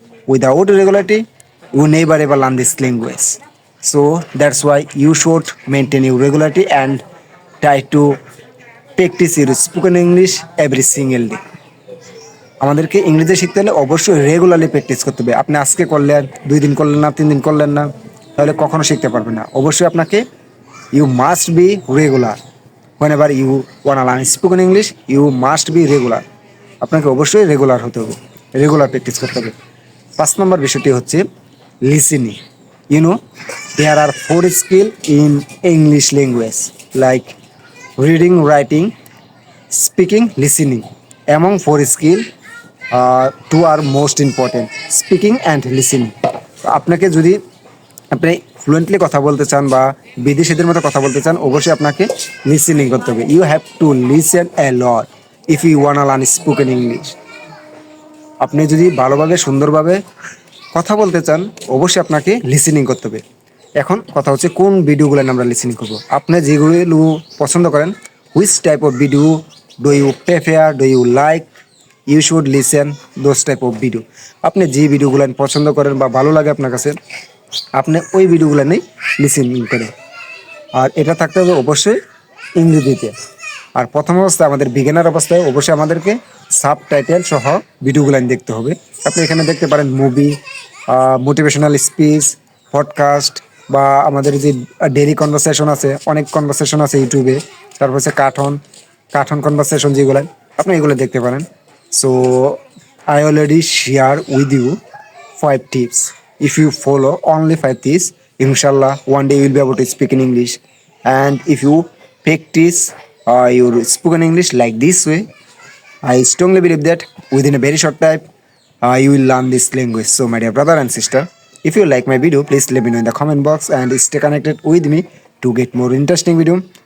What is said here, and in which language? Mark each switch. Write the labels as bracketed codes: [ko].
[en] Without regularity you never ever learn this language. So that's why you should maintain your regularity and try to practice your spoken English every single day. [bn] আমাদেরকে ইংরেজি শিখতে হলে অবশ্যই regularly practice করতে হবে। আপনি আজকে করলেন, 2 দিন করলেন না, 3 দিন করলেন না, তাহলে কখনো শিখতে পারবেন না। অবশ্যই আপনাকে [en] You must be regular. whenever you wanna learn spoken English, you must be regular. [bn] আপনাকে অবশ্যই রেগুলার হতে হবে, রেগুলার প্র্যাকটিস করতে হবে। 5 নম্বর বিষয়টি হচ্ছে listening. [en] there are 4 skill in English language like reading, writing, speaking, listening. Among 4 skill, 2 are most important, speaking and listening. [bn] আপনাকে যদি আপনি ফ্লুয়েন্টলি কথা বলতে চান বা বিদেশিদের মতো কথা বলতে চান, অবশ্যই আপনাকে লিসেনিং করতে হবে। [en] You have to listen a lot if you wanna learn spoken English. [bn] আপনি যদি ভালোভাবে সুন্দরভাবে কথা বলতে চান, অবশ্যই আপনাকে লিসেনিং করতে হবে। এখন কথা হচ্ছে কোন ভিডিওগুলো আমরা লিসেনিং করব। আপনি যেগুলো পছন্দ করেন, [en] Which type of video do you prefer, do you like, you should listen those type of video. [bn] আপনি যে ভিডিওগুলো পছন্দ করেন বা ভালো লাগে আপনার কাছে, আপনি ওই ভিডিওগুলো নিয়ে লিসেনিং করেন। আর এটা থাকতে হবে অবশ্যই ইংরেজিতে। আর প্রথম অবস্থায় আমাদের বিগিনার অবস্থায় অবশ্যই আমাদেরকে সাবটাইটেল সহ ভিডিওগুলো দেখতে হবে। আপনি এখানে দেখতে পারেন মুভি, মোটিভেশনাল স্পিচ, পডকাস্ট, বা আমাদের যে ডেইলি কনভারসেশন আছে, অনেক কনভারসেশন আছে ইউটিউবে। তারপর হচ্ছে কার্টুন কার্টুন কনভারসেশন যেগুলো, আপনি এগুলো দেখতে পারেন। [en] So I already share with you 5 tips. If you follow only 5 tips, inshallah, one day you will be able to speak in English. And if you practice your spoken English like this way, I strongly believe that within a very short time, you will learn this language. So, my dear brother and sister, if you like my video, please let me know in the comment box and stay connected with me to get more interesting video.